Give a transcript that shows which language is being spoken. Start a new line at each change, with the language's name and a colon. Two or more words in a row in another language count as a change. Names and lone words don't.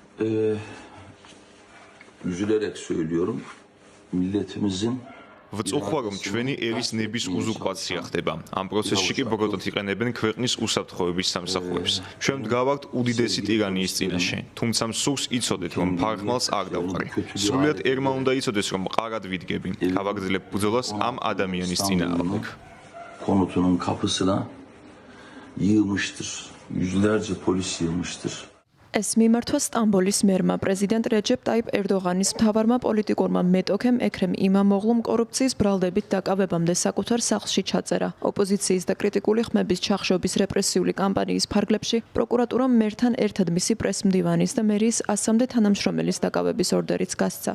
Turkish: üzülerek söylüyorum. Milletimizin
Georgian: ვწუხვა რომ ჩვენი ერის ნების უზურპაცია ხდება. ამ პროცესში კი ბოგოტად იყენებენ ქვეყნის უსაფრთხოების სამსახურებს. ჩვენ ვდგავართ უდიდესი ტირანიის წინაშე, თუმცა მსურს იცოდეთ რომ ფარხმალს არ დავყრი. სრულიად ერმა უნდა იცოდეს რომ მყარად ვიდგები. გავაგრძელებ ბრძოლას ამ ადამიანის წინააღმდეგ.
Turkish: konutunun kapısına yığmıştır. Yüzlerce polis yığmıştır.
Georgian: ეს მიმართვა სტამბოლის მერმა პრეზიდენტ რეჯეპ ტაიპ ერდოღანის მთავარმა პოლიტიკურმა მეტოქემ ექრემ იმამოღლუმ კორუფციის ბრალდებით დაკავებამდე საკუთარ სახლში ჩაწერა. ოპოზიციის და კრიტიკული ხმების ჩახშობის რეპრესიული კამპანიის ფარგლებში პროკურატურამ მერთან ერთად მისი პრესმდივანის და მერიის 100-მდე თანამშრომელის დაკავების ორდერიც გასცა.